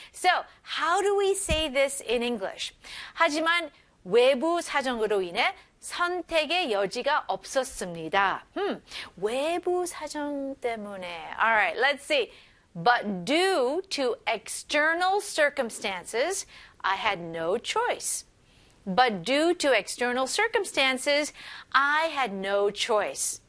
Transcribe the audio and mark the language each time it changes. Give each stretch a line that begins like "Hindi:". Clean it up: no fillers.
English: So how do we say this in English?
Korean: 하지만 외부 사정으로 인해 선택의 여지가 없었습니다. 외부 사정 때문에.
English: All right, let's see. But due to external circumstances, I had no choice. But due to external circumstances, I had no choice.